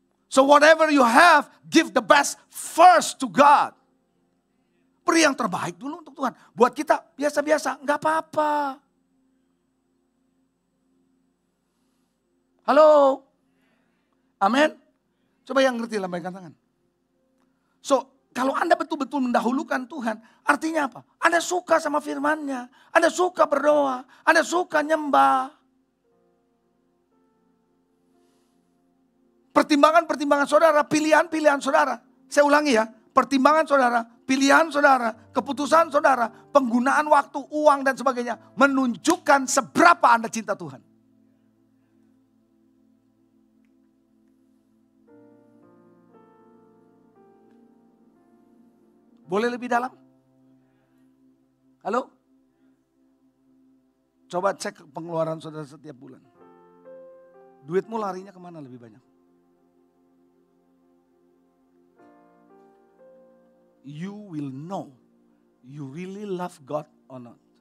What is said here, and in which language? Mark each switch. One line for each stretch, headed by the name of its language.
English: So whatever you have, give the best first to God.
Indonesian: Beri yang terbaik dulu untuk Tuhan. Buat kita biasa-biasa, enggak apa-apa. Halo? Amin? Coba yang ngerti lambaikan tangan. So, kalau Anda betul-betul mendahulukan Tuhan, artinya apa? Anda suka sama firman-Nya. Anda suka berdoa. Anda suka nyembah. Pertimbangan-pertimbangan saudara, pilihan-pilihan saudara. Saya ulangi ya, pertimbangan saudara, pilihan saudara, keputusan saudara, penggunaan waktu, uang dan sebagainya. Menunjukkan seberapa Anda cinta Tuhan. Boleh lebih dalam? Halo? Coba cek pengeluaran saudara setiap bulan. Duitmu larinya kemana lebih banyak?
English: You will know you really love God or not.